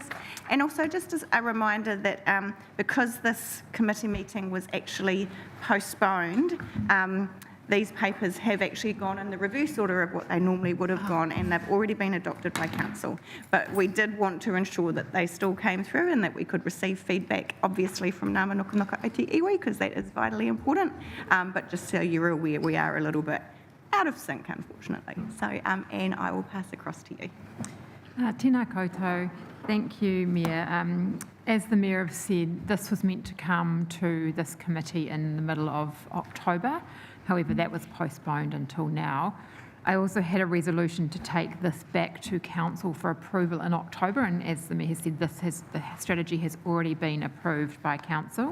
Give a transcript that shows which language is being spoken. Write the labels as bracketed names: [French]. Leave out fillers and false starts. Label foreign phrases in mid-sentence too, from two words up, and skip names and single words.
[English] And also just as a reminder that because this committee meeting was actually postponed, these papers have actually gone in the reverse order of what they normally would have gone, and they've already been adopted by council. But we did want to ensure that they still came through and that we could receive feedback, obviously, from Ngā Mānukanuka o te iwi, because that is vitally important. But just so you're aware, we are a little bit out of sync, unfortunately. So, Anne, I will pass across to you. [Māori] Tēnā koutou. [English] Thank you, Mayor. As the Mayor have said, this was meant to come to this committee in the middle of October. However, that was postponed until now. I also had a resolution to take this back to council for approval in October, and as the Mayor has said, the strategy has already been approved by council.